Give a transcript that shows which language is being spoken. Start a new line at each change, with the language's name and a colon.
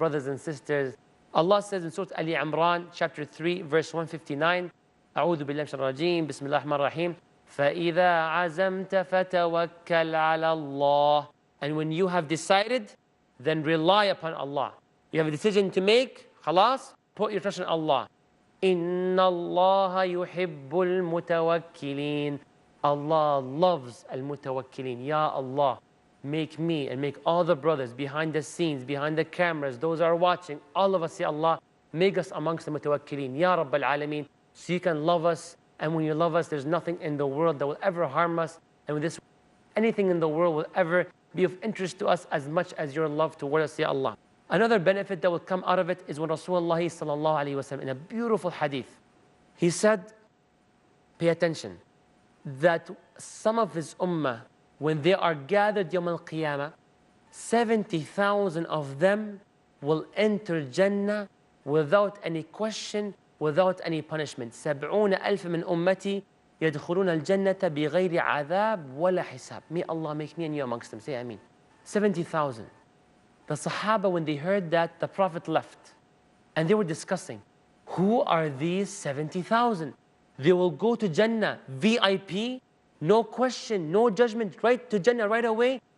English: Brothers and sisters, Allah says in Surah Ali Imran, chapter 3, verse 159,
Arabic: أعوذ بالله من الشيطان الرجيم, بسم الله الرحمن الرحيم, فَإِذَا عَزَمْتَ فَتَوَكَّلْ عَلَى اللَّهِ.
English: And when you have decided, then rely upon Allah. You have a decision to make, khalas, put your trust in Allah.
Arabic: إِنَّ اللَّهَ يُحِبُّ الْمُتَوَكِّلِينَ.
English: Allah loves al-mutawakkilin. Ya Allah, make me and make all the brothers behind the scenes, behind the cameras, those who are watching, all of us, Ya Allah, make us amongst the mutawakkilin. Ya Rabbal Alameen, so you can love us. And when you love us, there's nothing in the world that will ever harm us. And with this, anything in the world will ever be of interest to us as much as your love toward us, Ya Allah. Another benefit that will come out of it is when Rasulullah sallallahu alayhi wa sallam, in a beautiful hadith, he said, pay attention, that some of his ummah, when they are gathered Yawm al-Qiyamah, 70,000 of them will enter Jannah without any question, without any punishment.
Arabic: 70,000 من أمتي يدخلون الجنة بغير عذاب ولا حساب.
English: May Allah make me and you amongst them. Say Ameen. 70,000. The Sahaba, when they heard that, the Prophet left. And they were discussing, who are these 70,000? They will go to Jannah, VIP, no question, no judgment, right to Jannah right away.